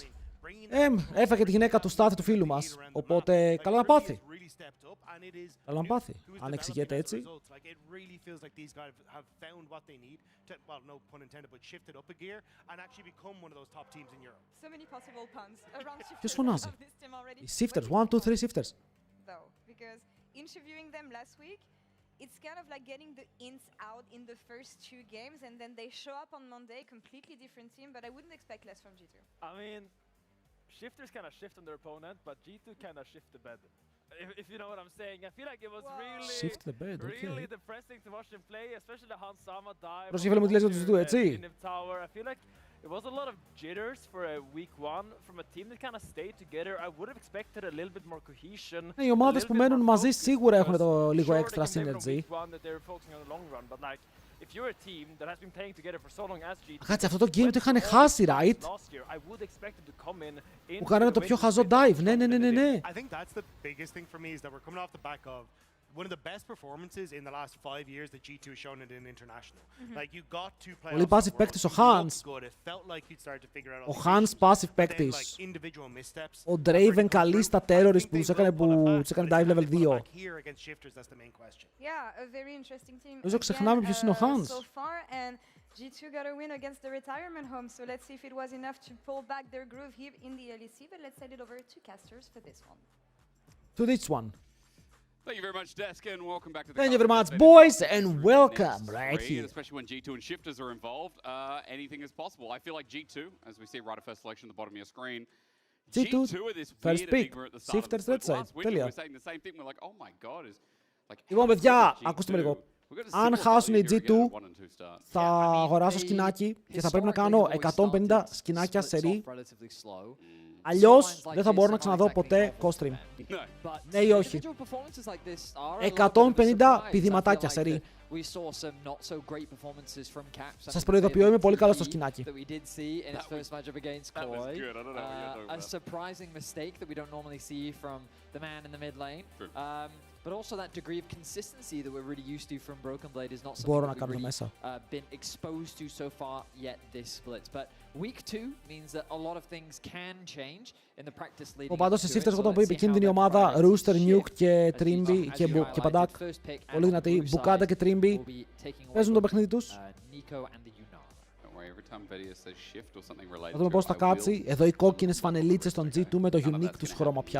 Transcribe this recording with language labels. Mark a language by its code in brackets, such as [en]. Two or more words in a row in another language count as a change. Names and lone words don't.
[el] Έφαγε τη γυναίκα του στάθη του φίλου μας, οπότε καλά να πάθει. Καλά να πάθει. Αν εξηγείται έτσι. Ποιος φωνάζει? Οι shifters, 1, 2, 3 shifters. [en] Interviewing them last week, it's kind of like getting the ins out in the first 2 games, and then they show up on Monday, completely different team, but I wouldn't expect less from G2. I mean, shifters kind of shift on their opponent, but G2 kind of shift the bed. If you know what I'm saying, I feel like it was really depressing to watch them play, especially the Hans Sama dive. [el] Προσχέφελε μου τι λες για τους G2, έτσι. [en] I feel like it was a lot of jitters for a week 1 from a team that kind of stayed together. I would have expected a little bit more cohesion. [el] Οι ομάδες που μένουν μαζί σίγουρα έχουν το λίγο [en] extra synergy. [el] Κάτσε, αυτό το game το είχαν χάσει, right? Που κάνανε το πιο χαζό dive. Ναι. [en] I think that's the biggest thing for me is that we're coming off the back of one of the best performances in the last 5 years that G2 has shown it in international. Like you got to play. [el] Πολύ passive παίκτης ο Hans. Ο Hans passive παίκτης. Ο Draven καλή στα terrorist που τους έκανε [en] dive level 2. [el] Νομίζω ξεχνάμε ποιος είναι ο Hans. [en] G2 got a win against the retirement home, so let's see if it was enough to pull back their groove here in the LEC, but let's send it over to casters for this one. To this one. Thank you very much, Deska, and welcome back to the Thank you very much, boys, and welcome right here. Especially when G2 and shifters are involved, anything is possible. I feel like G2, as we see right at first selection at the bottom of your screen, G2 are this first weird pick, enigma at the start shifters of the right split. side. Last week we were saying the same thing. We're like, oh my god, is like. [el] Λοιπόν, παιδιά, ακούστε με λίγο. Αν χάσουν οι G2, θα αγοράσω σκινάκι και θα πρέπει να κάνω 150 σκινάκια σερί. Αλλιώς δεν θα μπορώ να ξαναδώ ποτέ COSTREAM. Ναι ή όχι? 150 πηδηματάκια σερί. Σας προειδοποιώ, είμαι πολύ καλό στο σκινάκι. [en] But also that degree of consistency that we're really used to from Broken Blade is not [el] Μπορώ [en] something [el] να [en] that we've [el] κάνω [en] really [el] μέσα. [en] been exposed to so far yet this split. But week 2 means that a lot of things can change in the practice leading. [el] Πάντως οι shifters, εγώ τον πω, επικίνδυνη ομάδα, Rooster, Nuke και Trimby και Padak. Πολύ δυνατή. Μπουκάντα και Trimby παίζουν το παιχνίδι τους. Θα δούμε πώς θα κάτσει. Εδώ οι κόκκινες φανελίτσες των G2 με το unique τους χρώμα πια.